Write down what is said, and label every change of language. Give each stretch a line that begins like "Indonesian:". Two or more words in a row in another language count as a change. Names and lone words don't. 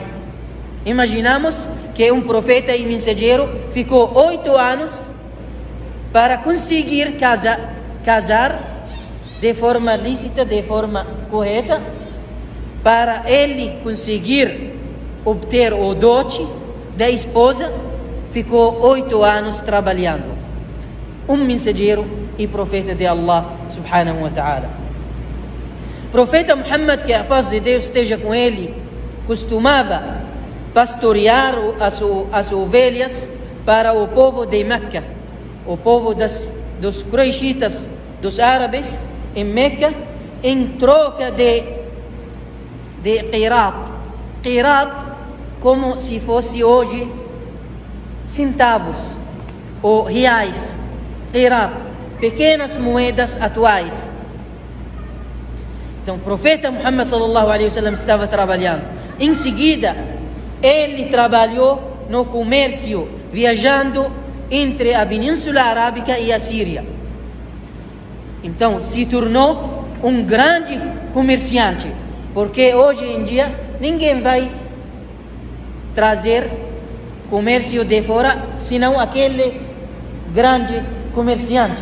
Portuguese: Imaginamos que um profeta e mensageiro ficou 8 anos para conseguir casar de forma lícita, de forma correta, para ele conseguir obter o dote da esposa. Ficou 8 anos trabalhando. Um mensageiro e profeta de Allah
Arabic: سبحانه وتعالى.
Portuguese: Profeta Muhammad, que a paz de Deus esteja com ele, costumava pastorear as ovelhas para o povo de Meca, o povo dos Quraishitas, dos árabes em Meca, em troca de qirat. Qirat, como se fosse hoje centavos ou reais. Qirat, pequenas moedas atuais. Então o profeta Muhammad
Arabic: صلى الله عليه وسلم
Portuguese: estava trabalhando. Em seguida, ele trabalhou no comércio, viajando entre a Península Arábica e a Síria. Então se tornou um grande comerciante, porque hoje em dia ninguém vai trazer comércio de fora, senão aquele grande comerciante.